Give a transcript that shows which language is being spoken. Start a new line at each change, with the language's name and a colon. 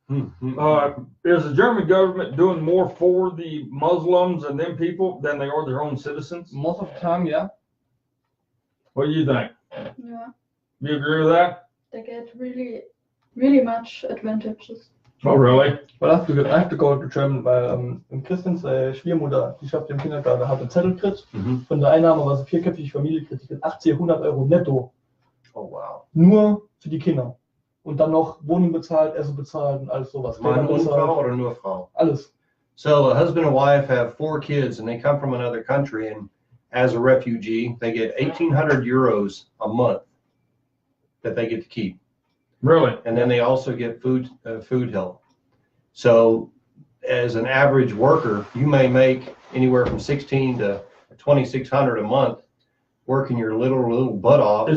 English: Is the German government doing more for the Muslims and them people than they are their own citizens? most of the time, yeah. What do you think? Yeah, You agree with that? they get really much advantages. Oh, really? Well, I have to go to German,
German: weil Christians Schwiegermutter, die schafft im Kindergarten, hat einen Zettel gekriegt. Mhm. Von der Einnahme, was eine vierköpfige Familie kriegt, die kriegt 1800 Euro netto.
English: Oh, wow.
German: Nur für die Kinder. Und dann noch Wohnung bezahlt, Essen bezahlt und alles sowas. Mann Kleidung und Frau bezahlt, oder nur Frau? alles.
English: So a husband and wife have 4 kids and they come from another country, and as a refugee, they get 1,800 euros a month that they get to keep. Really? And then they also get food help. So as an average worker, you may make anywhere from 16 to 2,600 a month working your little butt off.